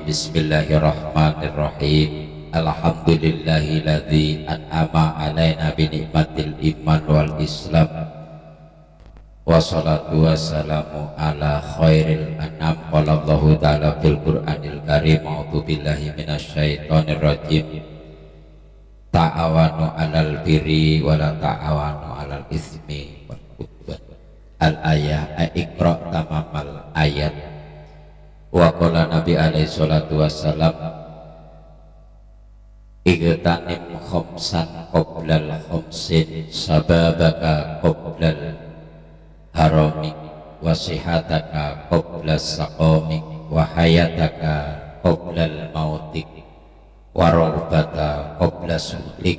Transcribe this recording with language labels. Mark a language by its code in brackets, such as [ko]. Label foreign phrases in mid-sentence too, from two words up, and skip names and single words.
[ar] بسم الله الرحمن الرحيم الحمد لله الذي أنعم علينا بنعمة الإيمان والإسلام. والصلاة والسلام على خير الأنام. قال الله تعالى في القرآن الكريم أعوذ بالله من الشيطان الرجيم. تعاونوا على البر ولا تعاونوا على الإثم والعدوان. الآية اقرأ تمام الآية. وقال النبي عليه الصلاة والسلام اغتنم خمسا قبل خمس شبابك قبل هرمك وصحتك قبل سقمك وحياتك قبل موتك وفراغك قبل شغلك.